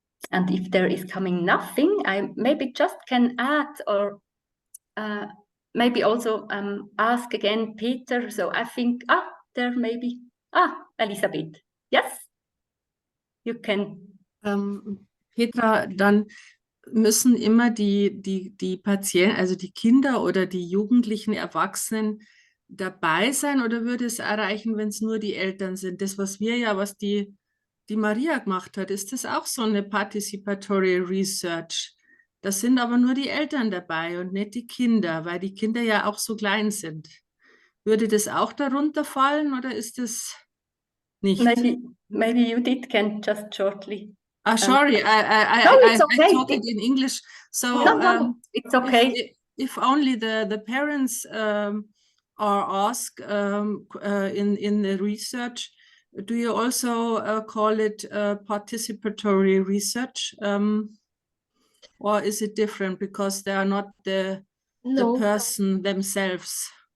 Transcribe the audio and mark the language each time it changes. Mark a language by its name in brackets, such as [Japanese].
[English] And if there is coming nothing, I maybe just can add or maybe also ask again Peter. So I think, there maybe, Elisabeth, yes? You can. [German] Petra, dann müssen immer die Patienten, also die Kinder oder die Jugendlichen, Erwachsenen dabei sein, oder würde es erreichen, wenn es nur die Eltern sind? Das, was die Maria gemacht hat, ist das auch so eine Participatory Research? Das sind aber nur die Eltern dabei und nicht die Kinder, weil die Kinder ja auch so klein sind. Würde das auch darunter fallen oder ist das nicht? [English] Maybe Judith can just shortly. Sorry, it's okay. I talk it in English. So no, it's okay. If only the parents are asked in the research, do you also call it participatory research, or is it different because they are not the person themselves?